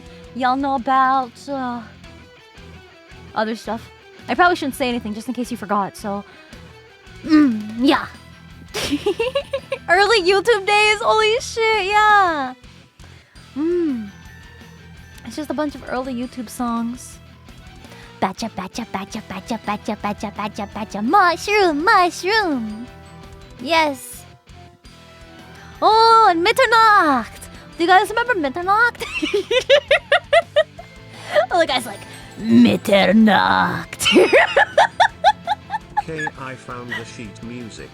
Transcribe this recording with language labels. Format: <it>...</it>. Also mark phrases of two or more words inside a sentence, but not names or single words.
<en>Y'all know about other stuff. I probably shouldn't say anything just in case you forgot, so yeah. Early YouTube days, holy shit, yeah. It's just a bunch of early YouTube songs. Batcha, batcha, batcha, batcha, batcha, batcha, batcha, batcha. Mushroom, mushroom. Yes. Oh, and Mitternacht. Do you guys remember Mitternacht? Oh, the guy's like, Mitternacht. Okay, I found the sheet music.</en>